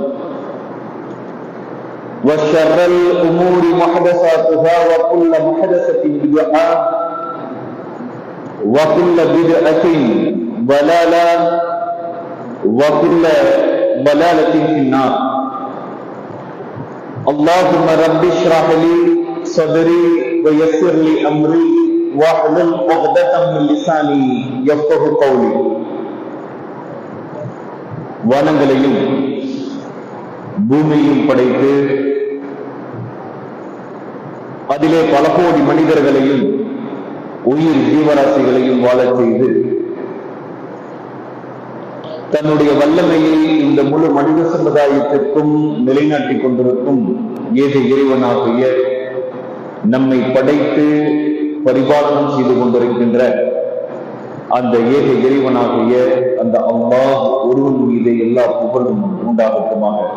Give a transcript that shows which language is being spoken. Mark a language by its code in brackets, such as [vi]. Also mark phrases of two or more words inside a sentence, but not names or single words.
[ar] وشر الأمور محدثاتها وكل محدثة بدعة وكل بدعة ضلالة وكل ضلالة في النار اللهم رب اشرح لي صدري ويسر لي أمري واحلل عقدة من لساني يفقهوا قولي [ta] வானங்களையும் பூமியையும் படைத்து அதிலே பல கோடி மனிதர்களையும் உயிர் ஜீவராசிகளையும் வாழச் செய்து தன்னுடைய வல்லமையை இந்த முழு மனித சமுதாயத்திற்கும் நிலைநாட்டிக் கொண்டிருக்கும் ஏக இறைவனாகிய நம்மை படைத்து பரிபாலனம் செய்து கொண்டிருக்கின்ற அந்த ஏக இறைவனாகிய அந்த அல்லாஹ் ஒருவன் மீது எல்லா புகழும் உண்டாகட்டுமாக.